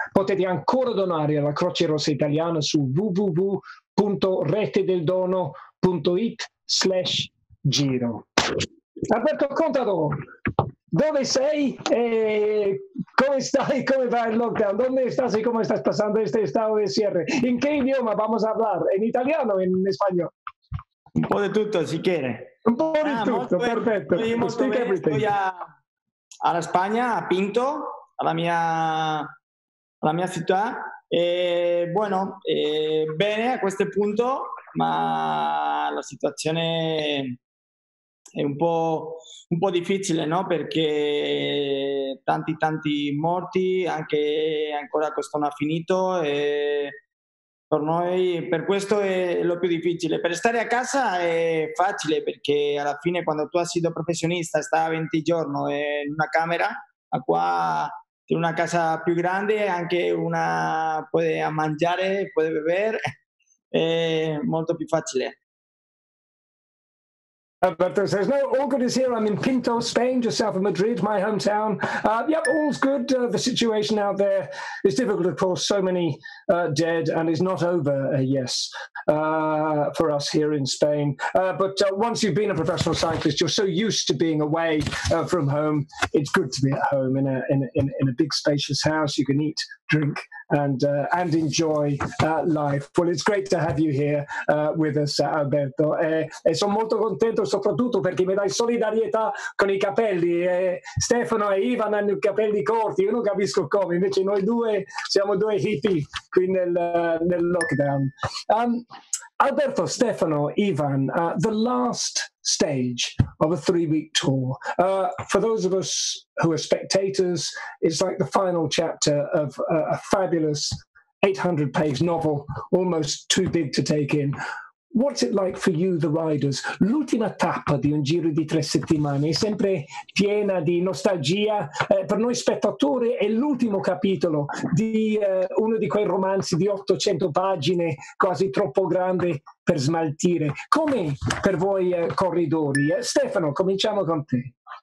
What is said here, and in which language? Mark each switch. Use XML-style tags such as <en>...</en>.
<it>Potete ancora donare alla Croce Rossa Italiana su www.retedeldono.it/Giro. Alberto Contador, dove sei?</it> <es>¿Cómo stai? ¿Cómo va el lockdown? ¿Dónde estás y cómo estás pasando este estado de cierre? ¿En qué idioma vamos a hablar? ¿En italiano o en español?</es> <it>Un po' di tutto,</it> <es>si quiere.</es> <it>Un po' di tutto, perfetto. Molto bene, estoy alla Spagna, a Pinto, alla mia città. Bueno, bene a questo punto, ma la situazione è un po' difficile, no? Perché tanti morti, anche ancora questo non ha finito. Per noi, per questo è lo più difficile. Per stare a casa è facile, perché alla fine quando tu hai sido professionista, stai 20 giorni in una camera, qua in una casa più grande, anche una può mangiare, può bere, è molto più facile.</it> <en>Alberto says, no, all good is here. I'm in Pinto, Spain, just south of Madrid, my hometown. Yep, all's good. The situation out there is difficult, of course. So many dead, and is not over, yes, for us here in Spain. But once you've been a professional cyclist, you're so used to being away from home. It's good to be at home in a big, spacious house. You can eat, drink, and enjoy life. Well, it's great to have you here with us, Alberto.</en> <it>E sono molto contento soprattutto perché mi dai solidarietà con i capelli. Stefano e Ivan hanno i capelli corti, io non capisco come, invece noi due siamo due hippie qui nel lockdown.</it> <en>Alberto, Stefano, Ivan, the last stage of a 3-week tour. For those of us who are spectators, it's like the final chapter of a fabulous 800-page novel, almost too big to take in. What's it like for you, the riders?</en> <it>L'ultima tappa di un giro di 3 settimane è sempre piena di nostalgia. Per noi spettatori è l'ultimo capitolo di uno di quei romanzi di 800 pagine, quasi troppo grande per smaltire. Com'è per voi corridori? Stefano, cominciamo con te.</it>